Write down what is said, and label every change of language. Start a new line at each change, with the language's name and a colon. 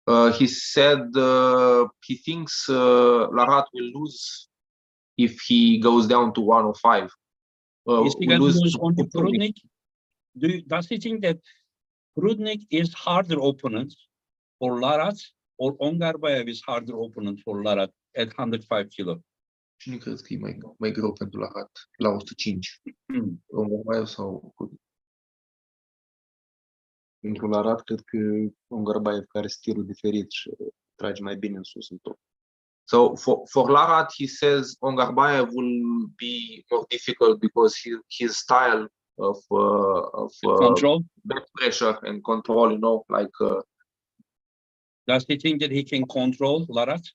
English: He said he thinks Larat will lose if he goes down to 105. Is he going to lose only Prudnik? Does he think that Prudnik is harder opponent for Larat, or Ongarbayev is harder opponent for Larat at 105 kilo?
Romanian: Cine crezi că e mai greu pentru Larat la 105? Ongarbayev sau Prudnik? Pentru Larat, cred că Ongarbayev care are stilul diferit și trage mai bine în sus, în top.
English: So for Larat, he says Ongarbayev will be more difficult because his style of control, back pressure and control, you know, like. Does he think that he can control Larat?